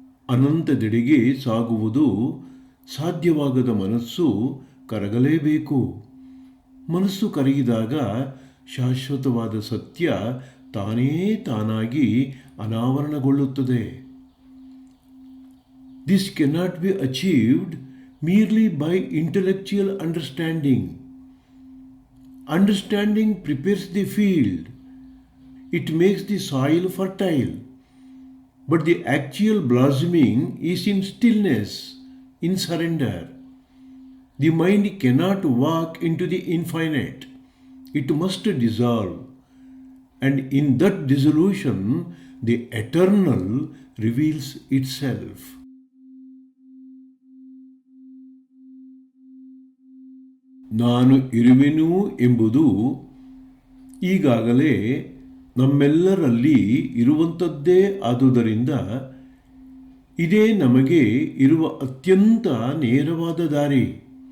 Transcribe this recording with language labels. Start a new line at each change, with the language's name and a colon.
Kannada: ಅನಂತದೆಡೆಗೆ ಸಾಗುವುದು ಸಾಧ್ಯವಾಗದ ಮನಸ್ಸು ಕರಗಲೇಬೇಕು. ಮನಸ್ಸು ಕರಗಿದಾಗ ಶಾಶ್ವತವಾದ ಸತ್ಯ ತಾನೇ ತಾನಾಗಿ ಅನಾವರಣಗೊಳ್ಳುತ್ತದೆ.
English: This cannot be achieved merely by intellectual understanding. Understanding prepares the field. It makes the soil fertile. But the actual blossoming is in stillness, in surrender. The mind cannot walk into the infinite. It must dissolve. And in that dissolution, the eternal reveals itself.
Kannada: ನಾನು ಇರುವೆನು ಎಂಬುದು ಈಗಾಗಲೇ ನಮ್ಮೆಲ್ಲರಲ್ಲಿ ಇರುವಂಥದ್ದೇ ಆದುದರಿಂದ ಇದೇ ನಮಗೆ ಇರುವ ಅತ್ಯಂತ ನೇರವಾದ ದಾರಿ.